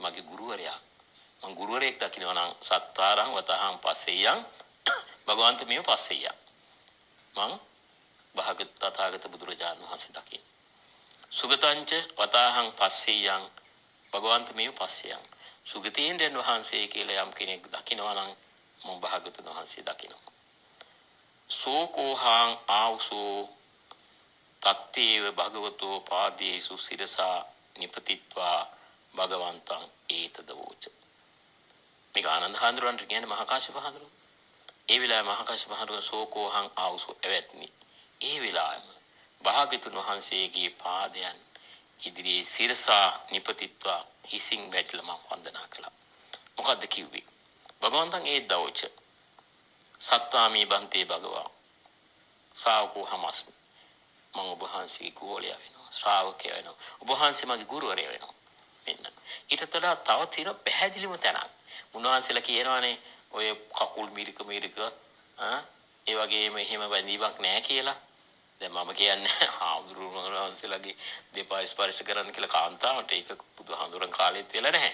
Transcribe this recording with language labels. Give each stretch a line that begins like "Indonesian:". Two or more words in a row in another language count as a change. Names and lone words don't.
Sinhala: මගේ ගුරුවරයා මම ගුරුවරයෙක් දකිනවා නම්
Pali: සත්තාරං වතාහං පස්සෙයං භගවන්තමේව පස්සෙය
Sinhala: මම භාග්‍යවත් තථාගත බුදුරජාණන් වහන්සේ දකින්න
Pali: සුගතංච වතාහං පස්සෙයං භගවන්තමේව පස්සෙයං
Sinhala: සුගතේන්ද්‍රයන් වහන්සේ කියලා යම් කෙනෙක් දකිනවා නම් මම භාග්‍යතුන් වහන්සේ දකිනවා.
Pali: සෝකෝහං ආවුසෝ තත්තේව භගවතෝ පාදේසු සිරසා නිපතිත්වා භගවන්තං ඒතදවෝච.
Sinhala: මේක ආනන්ද හාමුදුරන්ට කියන්නේ මහා කාශ්‍යප හාමුදුරුවෝ. ඒ වෙලාවේ මහා කාශ්‍යප හාමුදුරුවෝ
Pali: සෝකෝහං ආවුසෝ එවත්නි.
Sinhala: ඒ වෙලාවෙම භාග්‍යතුන් වහන්සේගේ පාදයන් ඉදිරියේ
Pali: සිරසා නිපතිත්වා
Sinhala: හිසින් වැටලා මම වන්දනා කළා. මොකද්ද කිව්වේ?
Pali: භගවන්තං ඒද්දවෝච. සත්තාමි බන්තේ භගවා. ශාවකෝ හමස්මි.
Sinhala: මම ඔබ වහන්සේගේ ගෝලයා වෙනවා. ශ්‍රාවකයා වෙනවා. ඔබ වහන්සේ මගේ ගුරුවරයා වෙනවා. මෙන්න. ඊටතට තව තියෙන පැහැදිලිම තැනක්. මුන්වහන්සේලා කියනවානේ ඔය කකුල් මිරික ඒ වගේම එහෙම බැඳීමක් නැහැ කියලා. දැන් මම කියන්නේ හාමුදුරුවන්වහන්සේලාගේ දෙපා ස්පර්ශ කරන්න කියලා කාන්තාවට ඒක බුදුහාමුදුරන් කාලෙත් වෙලා නැහැ.